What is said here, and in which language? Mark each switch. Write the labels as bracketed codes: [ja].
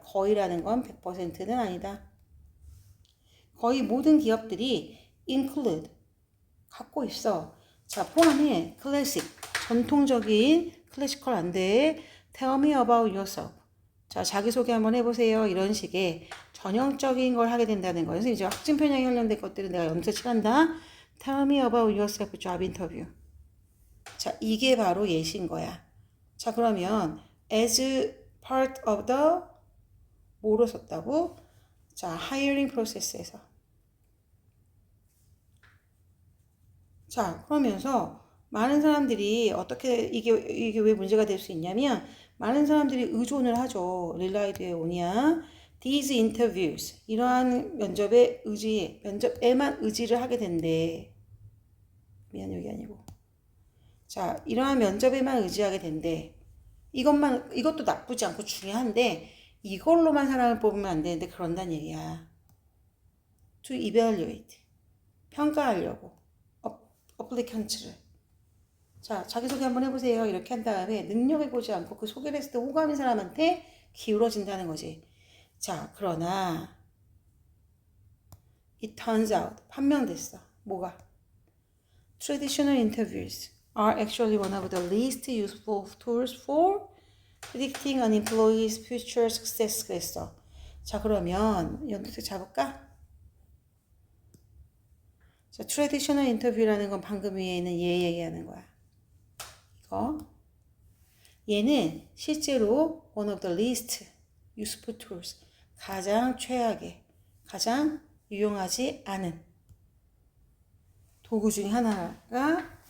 [ko] 거의라는 건 100%는 아니다. 거의 모든 기업들이 include 갖고 있어. 자, 포함해 클래식 전통적인 클래시컬 안 돼. [en] Tell me about yourself. [ko] 자, 자기소개 한번 해보세요. 이런 식의 전형적인 걸 하게 된다는 거예요. 그래서 이제 확증 편향에 관련된 것들은 내가 염두에 칠한다. [en] Tell me about yourself job interview. [ko] 자, 이게 바로 예시인 거야. 자, 그러면 [en] as part of the [ko] 뭐로 썼다고? 자, hiring process에서. 자, 그러면서 많은 사람들이 어떻게 이게 왜 문제가 될 수 있냐면 많은 사람들이 의존을 하죠. 릴라이드에 오냐. [en] These interviews [ko] 이러한 면접에만 의지를 하게 된대. 미안, 여기 아니고. 자, 이러한 면접에만 의지하게 된대. 이것도 나쁘지 않고 중요한데 이걸로만 사람을 뽑으면 안 되는데 그런다는 얘기야. [en] To evaluate [ko] 평가하려고 어플리칸츠를. 자, 자기소개 한번 해보세요. 이렇게 한 다음에 능력을 보지 않고 그 소개를 했을 때 호감인 사람한테 기울어진다는 거지. 자, 그러나 [en] it turns out [ko] 판명됐어. 뭐가? [en] Traditional interviews are actually one of the least useful tools for predicting an employee's future success [ko] 그랬어. 자, 그러면 연두색 잡을까? 자, 트레디셔널 인터뷰라는 건 방금 위에 있는 얘 얘기하는 거야. 이거. 얘는 실제로 [en] one of the least useful tools. [ko] 가장 최악의, 가장 유용하지 않은 도구 중에 하나입니다.